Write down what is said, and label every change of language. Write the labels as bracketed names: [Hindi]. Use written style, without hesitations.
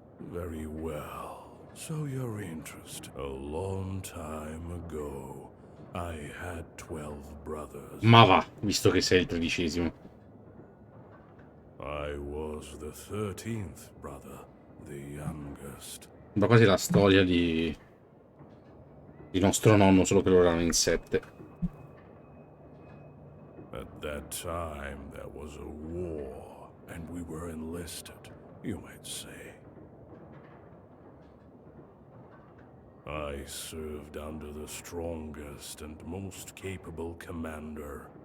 [English] Very well. So your interest. A long time ago, I had 12 brothers. [Italian] Ma va, visto che sei il 13°. [English] I was the 13th brother, the youngest. [Italian] Ma quasi la storia di nostro nonno, solo che loro erano in 7. [English] At that time, there was a war, and we were enlisted, you might say. I served under the strongest and most capable commander.